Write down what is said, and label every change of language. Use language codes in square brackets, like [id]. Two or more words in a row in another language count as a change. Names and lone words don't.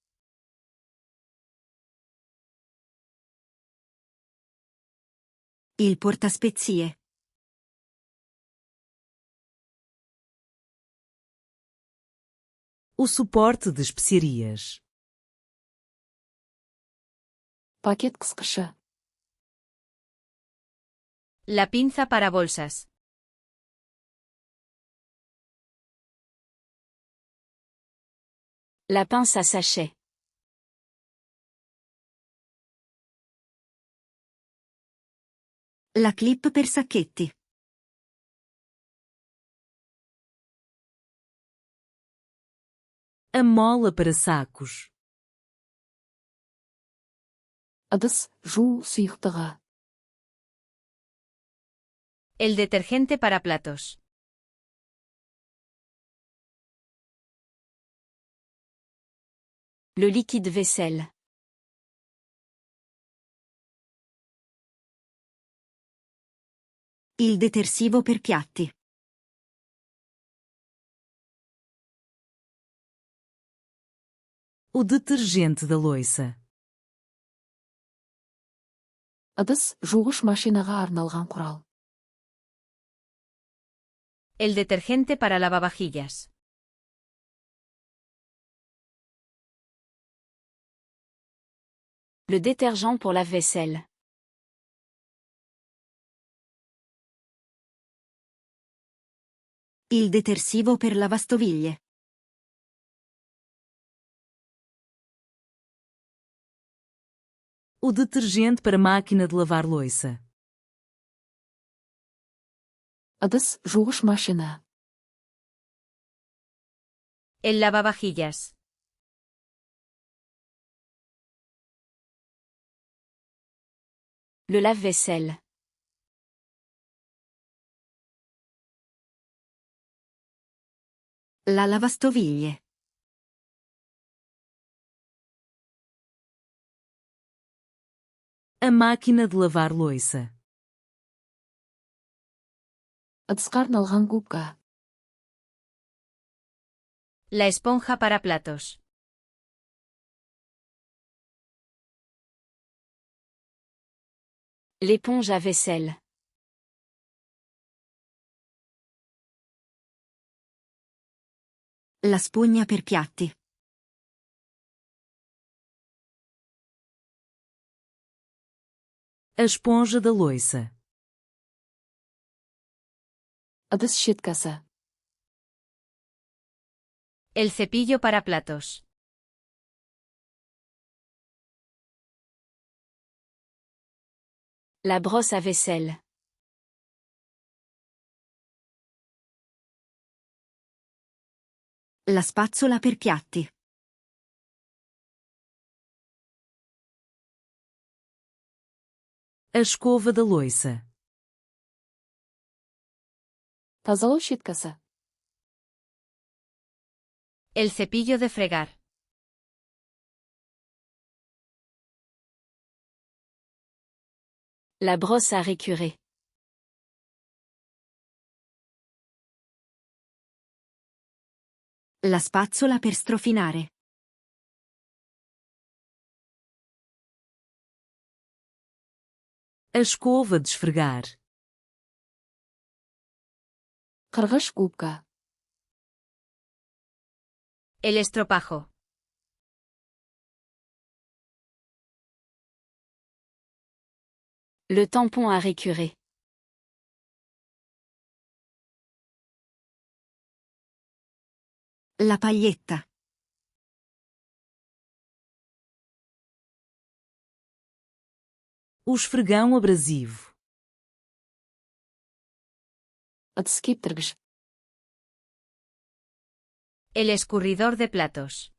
[it] Il portaspezie. [pt] O suporte de especiarias. [kk] Пакет қысқышы. [es] La pinza para bolsas. [fr] La pince à sachet. [it] La clip per sacchetti. [pt] A mola para sacos. [kk] Ыдыс жуу сұйықтығы. [es] El detergente para platos. [fr] Le liquide vaisselle. [it] Il detersivo per piatti. [pt] O detergente da louça. [kk] Ыдыс жуғыш машинаға арналған құрал. [es] El detergente para lavavajillas. [fr] Le détergent pour lave-vaisselle. [it] Il detersivo per lavastoviglie. [pt] O detergente para máquina de lavar louça. [kk] Ыдыс жуғыш машина. [es] El lavavajillas. [fr] Le lave-vaisselle. [it] La lavastoviglie. [pt] A máquina de lavar louça. [kk] Ыдысқа арналған губка. [es] La esponja para platos. [fr] L'éponge à vaisselle. [it] La spugna per piatti. [pt] A esponja da louça. [kk] Ыдыс щеткасы. [es] El cepillo para platos. [fr] La brosse à vaisselle. [it] La spazzola per piatti. [pt] A escova da louça. [kk] Тазалау щеткасы. [es] El cepillo de fregar. [fr] La brosse à récurer. [it] La spazzola per strofinare. [pt] A escova de esfregar. [kk] Қырғыш губка. [es] El estropajo. [fr] Le tampon à récurer. [it] La paglietta. [pt] O esfregão abrasivo. [kk] Ыдыс кептіргіш. [es] El escurridor de platos.